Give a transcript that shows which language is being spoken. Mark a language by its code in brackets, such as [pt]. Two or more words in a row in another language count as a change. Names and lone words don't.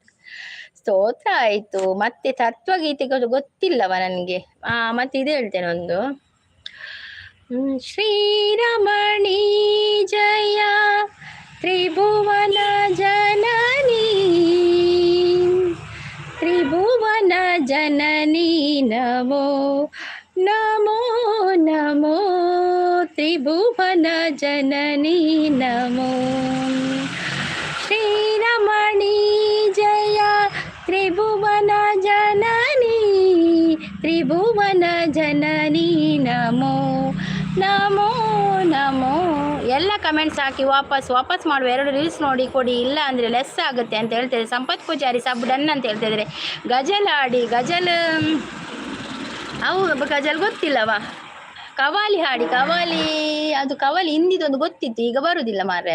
[kn] ಸ್ತೋತ್ರ ಆಯಿತು. ಮತ್ತೆ ತತ್ವಗೀತೆಗಳು ಗೊತ್ತಿಲ್ಲವ ನನಗೆ. ಮತ್ತೆ ಇದು ಹೇಳ್ತೇನೆ ಒಂದು. [sa] ಶ್ರೀರಮಣಿ ಜಯ ತ್ರಿಭುವನ ಜನನಿ, ತ್ರಿಭುವನ ಜನನಿ ನಮೋ ನಮೋ ನಮೋ, ತ್ರಿಭುವನ ಜನನಿ ನಮೋ. ಶ್ರೀರಮಣಿ ಜಯ ತ್ರಿಭುವನ ಜನನಿ, ತ್ರಿಭುವನ ಜನನಿ ನಮೋ ನಮೋ ನಮೋ. [kn] ಎಲ್ಲ ಕಮೆಂಟ್ಸ್ ಹಾಕಿ ವಾಪಸ್ ಮಾಡುವ. 2 ರೀಲ್ಸ್ ನೋಡಿ ಕೊಡಿ, ಇಲ್ಲ ಅಂದರೆ ಲೆಸ್ ಆಗುತ್ತೆ ಅಂತ ಹೇಳ್ತಿದ್ದಾರೆ. ಸಂಪತ್ ಪೂಜಾರಿ ಸಬ್ ಡನ್ ಅಂತ ಹೇಳ್ತಿದ್ದಾರೆ. ಗಜಲ್ ಆಡಿ, ಗಜಲ್ ಗಜಲ್ ಗೊತ್ತಿಲ್ಲವ. ಕವಾಲಿ ಹಾಡಿ, ಕವಾಲಿ ಅದು ಕವಾಲಿ ಹಿಂದಿದೊಂದು ಗೊತ್ತಿತ್ತು, ಈಗ ಬರುವುದಿಲ್ಲ ಮಾರ್ರೆ.